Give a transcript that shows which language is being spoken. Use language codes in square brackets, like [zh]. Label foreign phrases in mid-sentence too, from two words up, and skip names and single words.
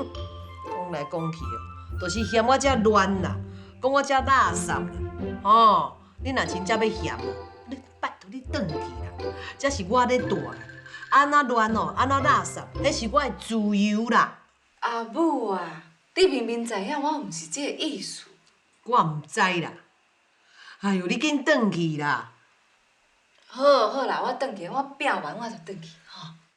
[nan] 讲来讲去哦，就是嫌我遮乱啦，讲我遮垃圾啦。哦，你若真正要嫌哦，你拜托你转去啦，这是我咧住啦。安怎乱哦，安怎垃圾，迄是我的自由啦。阿母啊，你明明知影我毋是这个意思。我毋知啦。哎呦，你紧转去啦！好，好啦，我转去，我拼完我就转去，吼。